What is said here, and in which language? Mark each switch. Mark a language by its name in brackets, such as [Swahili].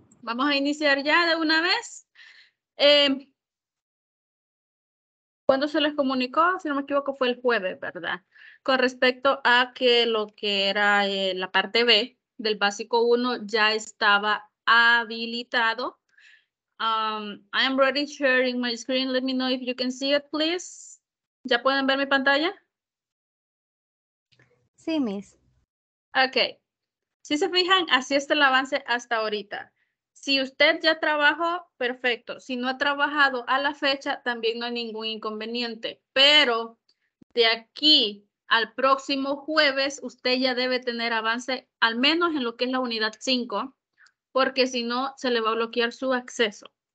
[Spanish] vamos a iniciar ya de una vez. ¿Cuándo se les comunicó? Si no me equivoco, fue el jueves, ¿verdad? Con respecto a que lo que era la parte B del básico 1 ya estaba habilitado. [English] I am ready sharing my screen. Let me know if you can see it, please. [Spanish] ¿Ya pueden ver mi pantalla? Sí, Miss. Ok. Si se fijan, así está el avance hasta ahorita. Si usted ya trabajó, perfecto. Si no ha trabajado a la fecha, también no hay ningún inconveniente. Pero de aquí al próximo jueves, usted ya debe tener avance, al menos en lo que es la unidad 5, porque si no, se le va a bloquear su acceso.